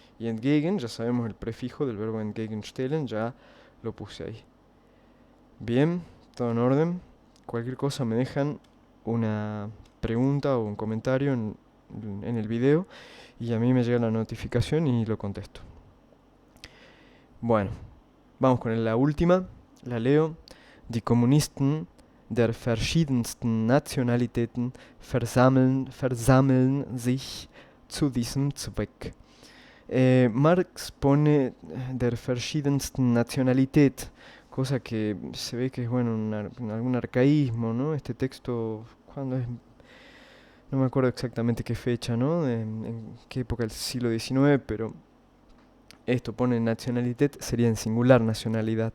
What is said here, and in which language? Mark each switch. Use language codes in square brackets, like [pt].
[es] Y entgegen, ya sabemos el prefijo del verbo entgegenstellen, ya lo puse ahí. Bien, todo en orden. Cualquier cosa me dejan una pregunta o un comentario en el video y a mí me llega la notificación y lo contesto. Bueno, vamos con la última, la leo. [de] Die Kommunisten der verschiedensten Nationalitäten versammeln sich zu diesem Zweck. [es] Marx pone [de] der verschiedensten Nationalität, [es] cosa que se ve que es bueno, algún arcaísmo, ¿no? Este texto, ¿cuándo es? No me acuerdo exactamente qué fecha, ¿no? En qué época del siglo XIX, pero esto pone Nationalität, sería en singular nacionalidad.